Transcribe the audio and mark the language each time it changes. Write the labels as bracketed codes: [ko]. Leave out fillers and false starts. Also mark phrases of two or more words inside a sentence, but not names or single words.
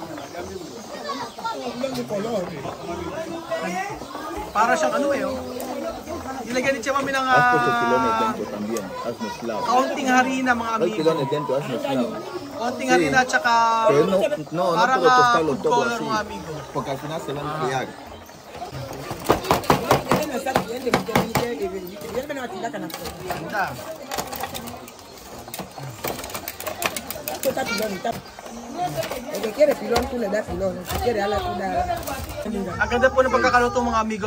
[tl] Para siyang nilagyan ni Tia Mami ng kaunting harina mga amigo. Kaunting harina at saka parang food color mga amigo. [es] Porque al final se van a criar. [tl] Ganda. Ang ganda po ng pagkakaluto mga amigo.